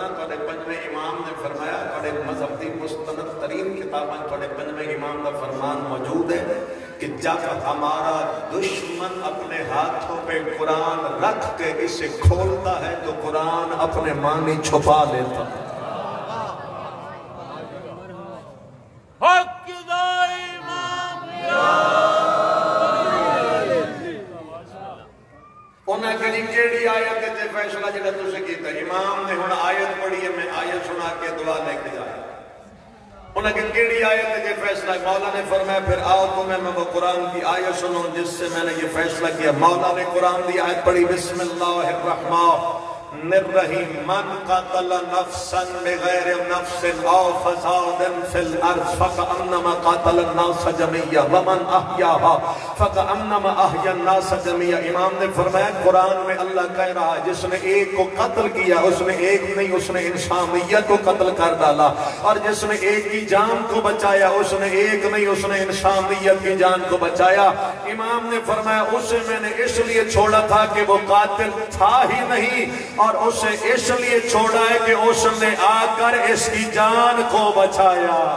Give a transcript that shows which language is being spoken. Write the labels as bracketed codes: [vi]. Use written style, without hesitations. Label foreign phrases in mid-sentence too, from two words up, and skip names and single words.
[ur] تھوڑے پنجویں امام نے فرمایا، تھوڑے مذہب کی مستند ترین کتابیں تھوڑے پنجویں امام کا فرمان موجود ہے کہ جب ہمارا دشمن اپنے ہاتھوں پہ قرآن رکھ کے اسے کھولتا ہے تو قرآن اپنے معنی چھپا لیتا ہے. [pa] حق دا امام یا انہیں کہنی کیڑی آیت ہے فیصلہ جڑا تُسے کیتا. امام نے ہن آیت پڑھی ہے، میں آیت سنا کے دعا لے کے جایا. انہیں کہ کیڑی آیت ہے فیصلہ؟ [ur] مولا نے فرمایا پھر آؤ تمہیں میں وہ قرآن کی آیت سنوں جس سے میں نے یہ فیصلہ کیا. مولا نے قرآن کی آیت پڑھی، [ar] بسم اللہ الرحمن الرحیم. من قتل نفسا بغیر نفس او فساد فی الارض فکأنما قتل الناس جميعا ومن احیاها فکأنما احیا الناس جميعا. [ur] امام نے فرمایا قرآن میں اللہ کہہ رہا ہے جس نے ایک کو قتل کیا اس نے ایک نہیں، اس نے انسانیت کو قتل کر ڈالا. اور جس نے ایک کی جان کو بچایا اس نے ایک نہیں، اس نے انسانیت کی جان کو بچایا. امام نے فرمایا اسے میں نے اس لیے چھوڑا تھا کہ وہ قاتل تھا ہی نہیں، اور اسے اس لیے چھوڑا ہے کہ اس نے آ کر اس کی جان کو بچایا.